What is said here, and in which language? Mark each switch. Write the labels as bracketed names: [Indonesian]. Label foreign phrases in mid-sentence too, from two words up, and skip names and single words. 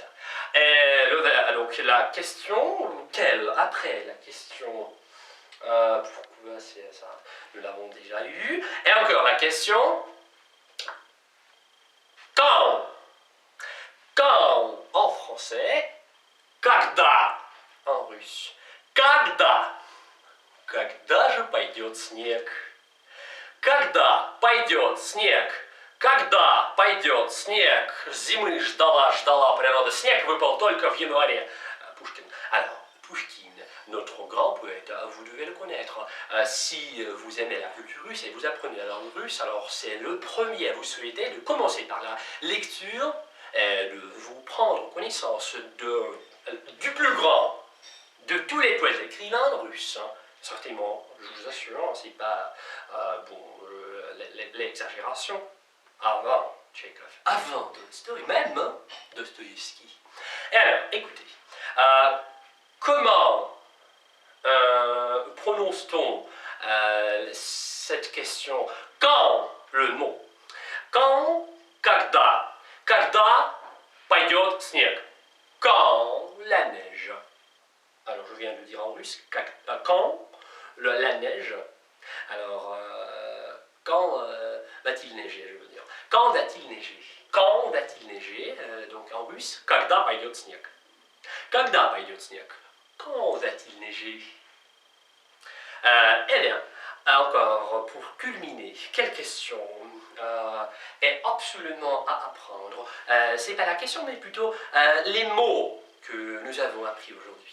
[French] Et donc la question, après la question... pourquoi c'est ça? Nous l'avons déjà eu. Et encore la question. Quand en français, когда en russe. [Russian] Когда же пойдет снег? Когда пойдет снег? Когда пойдет снег? Зимы ждала природа. Снег выпал только в январе. Пушкин. [French] Alors, Pushkin, notre grand poète, vous devez le connaître. Si vous aimez la culture russe et vous apprenez la langue russe, alors c'est le premier à vous souhaiter de commencer par la lecture et de vous prendre connaissance du plus grand de tous les poètes écrivains russes. Hein. Certainement, je vous assure, c'est pas l'exagération. Avant Tchekhov, avant Tolstoï, même Dostoïevski. Et alors, écoutez. Comment prononce-t-on cette question? Quand, le mot. Quand, когда. [Russian] Когда пойдет снег. [French] Quand la neige. Alors, je viens de dire en russe. Quand la neige. Alors, quand va-t-il neiger, je veux dire. Quand va-t-il neiger? Quand va-t-il neiger? Donc, en russe, [Russian] когда пойдет снег. Когда пойдет снег? [French] Quand va-t-il neiger? Eh bien, encore pour culminer, quelle question est absolument à apprendre? C'est pas la question, mais plutôt les mots que nous avons appris aujourd'hui.